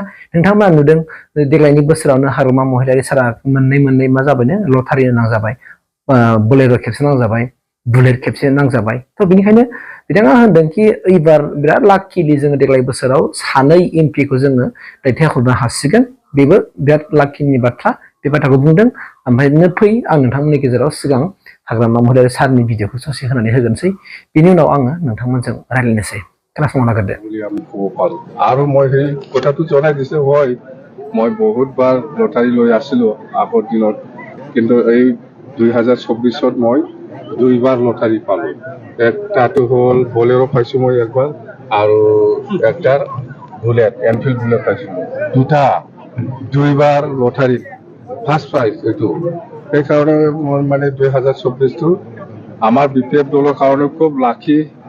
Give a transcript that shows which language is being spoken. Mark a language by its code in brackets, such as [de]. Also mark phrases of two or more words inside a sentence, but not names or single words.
[brx] नोंथांमोना नुदों देग्लायनि बोसोरावनो हाग्रामा महिलारि सारा मोननै मा जाबायनो लटारि नांजाबाय बोलेर' खेबसे नांजाबाय बुलेट खेबसे नांजाबाय थ' बेनिखायनो बिथाङा होनदों कि एबार बिराद लाखिलि जोङो देग्लाय बोसोराव सानै एमपिखौ जोङो दैथायहरनो हासिगोन बेबो बिराद लाखिनि बाथ्रा बे बाथ्राखौ बुंदों ओमफ्राय फै आं नोंथांमोननि गेजेराव सिगां हाग्रामा महिलारि सारनि भिडिअखौ ससे होनानै होगोनसै बिनि उनाव आङो नोंथांमोनजों रायज्लायनोसै खोनासंना नागिरदो [as] আৰু মই সেই কথাটো জনাই দিছো হয় মই বহুতবাৰ লটাৰী লৈ আছিলো আগৰ দিনত কিন্তু এই 2024 মই দুইবাৰ লটাৰী পালো একটাটো হ'ল বলেৰো পাইছো মই একবাৰ আৰু একটাৰ বুলেট এনফিল্ড বুলেট পাইছো দুটা দুইবাৰ লটাৰী [en] first prize [as] এইটো সেইকাৰণে মই মানে 2024টো আমাৰ বিপিএফ দলৰ কাৰণে খুব লাকি